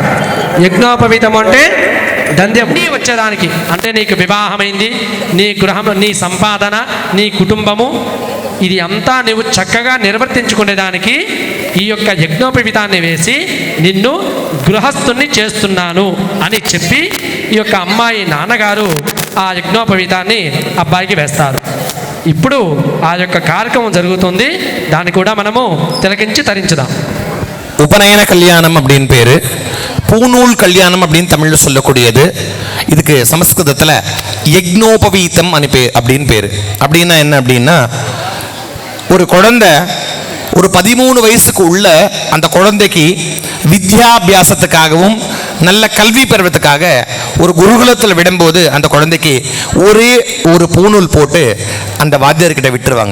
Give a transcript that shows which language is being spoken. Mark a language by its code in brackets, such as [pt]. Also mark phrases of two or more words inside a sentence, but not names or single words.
[te] యజ్ఞోపవీతం అంటే దంద్యం నీ వచ్చేదానికి, అంటే నీకు వివాహమైంది, నీ గృహం, నీ సంపాదన, నీ కుటుంబము, ఇది అంతా నువ్వు చక్కగా నిర్వర్తించుకునేదానికి ఈ యొక్క యజ్ఞోపవీతాన్ని వేసి నిన్ను గృహస్థుని చేస్తున్నాను అని చెప్పి ఈ యొక్క అమ్మాయి నాన్నగారు ఆ యజ్ఞోపవీతాన్ని అబ్బాయికి వేస్తారు. ఇప్పుడు ఆ యొక్క కార్యక్రమం జరుగుతుంది. దాన్ని కూడా మనము తిలకించి తరించుదాం. [ta] உபநயன கல்யாணம் அப்படின்னு பேரு, பூநூல் கல்யாணம் அப்படின்னு தமிழ்ல சொல்லக்கூடியது. இதுக்கு சமஸ்கிருதத்துல யக்னோபவீதம் அப்படின்னு பேரு. அப்படின்னா என்ன அப்படின்னா, ஒரு குழந்தை ஒரு 13 வயசுக்கு உள்ள அந்த குழந்தைக்கு வித்யாபியாசத்துக்காகவும் நல்ல கல்வி பெறுவதற்காக ஒரு குருகுலத்தில் விடும்போது அந்த குழந்தைக்கு ஒரே ஒரு பூநூல் போட்டு அந்த வாத்தியார்கிட்ட விட்டுருவாங்க.